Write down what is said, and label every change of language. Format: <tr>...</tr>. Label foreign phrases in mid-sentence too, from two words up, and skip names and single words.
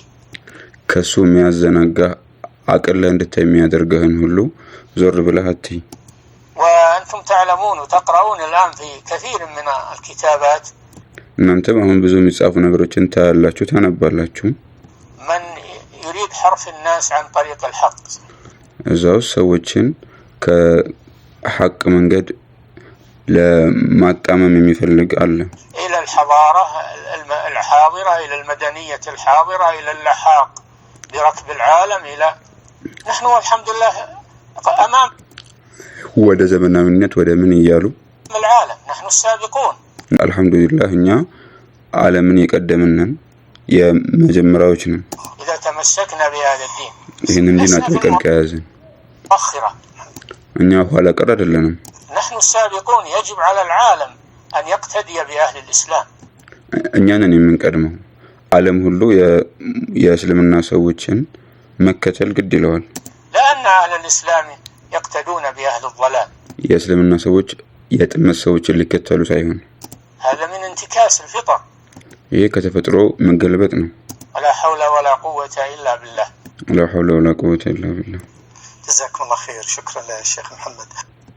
<am>ከሱ የሚያዘናጋ አቅል ላይ እንድታይ የሚያደርግህን ሁሉ ዞር ብለህ አትይ።</am> <ar>وأنتم تعلمون وتقرؤون الآن في كثير من الكتابات.</ar> <am>እናንተም አሁን ብዙ የሚጻፉ ነገሮችን ታያላችሁ ታነባላችሁ።</am> <ar>من يريد حرف الناس عن طريق الحق.</ar> <am>እዛው ሰዎችን ከሐቅ መንገድ ለማጣመም የሚፈልግ አለ።</am> <ar>إلى الحضارة الحاضرة، إلى المدنية الحاضرة، إلى اللحاق بركب العالم، إلى نحن والحمد لله أمام</ar> <am>ወደ ዘመናዊነት ወደ ምን ይያሉ</am> <ar>العالم، نحن السابقون</ar> <am>አልহামዱሊላህ እኛ ዓለምን የቀደምነን የመጀመሪያዎች ነን።</am> <ar>إذا تمسكنا بهذا الدين</ar> <am>ይህንን ዲን አጥብቀን ከያዝን</am> <ar>أخرة</ar> <am>እኛ ኋላ ቀር አይደለንም።</am> <ar>نحن السابقون، يجب على العالم أن يقتدي بأهل الإسلام.</ar> <am>እኛ ነን የምንቀድመው። ዓለም ሁሉ የእስልምና ሰዎችን መከተል ግድ ይለዋል።</am> <ar>لأن أهل الإسلام يقتدون بأهل الضلال.</ar> <am>የእስልምና ሰዎች የጥመት ሰዎችን ሊከተሉ ሳይሆን</am> <ar>هذا من انتكاس الفطر.</ar> <am>ይሄ ከተፈጥሮ መገልበጥ ነው።</am> <ar>ولا حول ولا قوة إلا بالله. لا حول ولا قوة إلا بالله. جزاكم الله خير. شكرا للشيخ محمد.</ar>